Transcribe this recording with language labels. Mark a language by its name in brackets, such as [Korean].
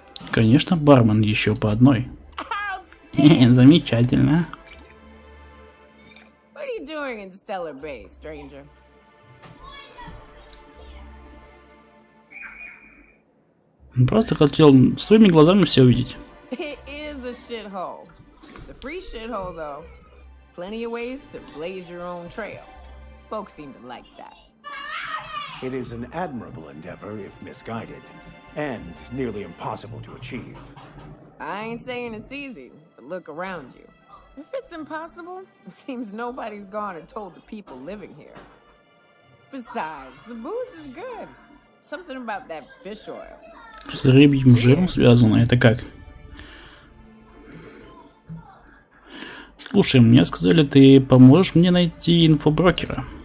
[Russian] Конечно, бармен, еще по одной. Замечательно. [English] What are you doing in Stellar Bay, stranger? [Russian] Просто хотел своими глазами все увидеть. [English] It is a shithole. It's a free shithole, though. Plenty of ways to blaze your own trail. Folks seem to like that. It is an admirable endeavor if misguided, and nearly impossible to achieve. I ain't saying it's easy, but look around you. If it's impossible, it seems nobody's gone and told the people living here. Besides, the booze is good. Something about that fish oil. [Russian] С рыбьим жиром связано, это как? Слушай, мне сказали, ты поможешь мне найти инфоброкера.